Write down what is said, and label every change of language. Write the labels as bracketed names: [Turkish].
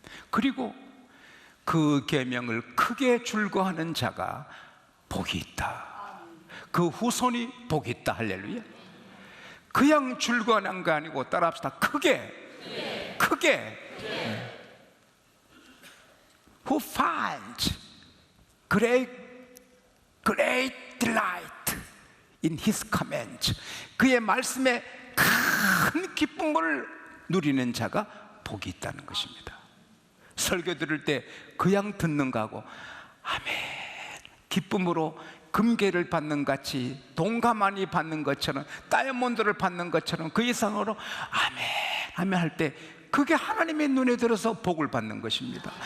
[Korean] 그리고 그 계명을 크게 줄거하는 자가 복이 있다. 그 후손이 복이 있다. 할렐루야. 그냥 줄거하는 거 아니고 따라합시다. 크게, 크게. [English] Who finds great delight in His commands. [Korean] 그의 말씀에 큰 기쁨을 누리는 자가 복이 있다는 것입니다. 설교 들을 때 그냥 듣는 거하고 아멘 기쁨으로 금괴를 받는 같이, 동가만이 받는 것처럼, 다이아몬드를 받는 것처럼 그 이상으로 아멘 아멘 할 때 그게 하나님의 눈에 들어서 복을 받는 것입니다.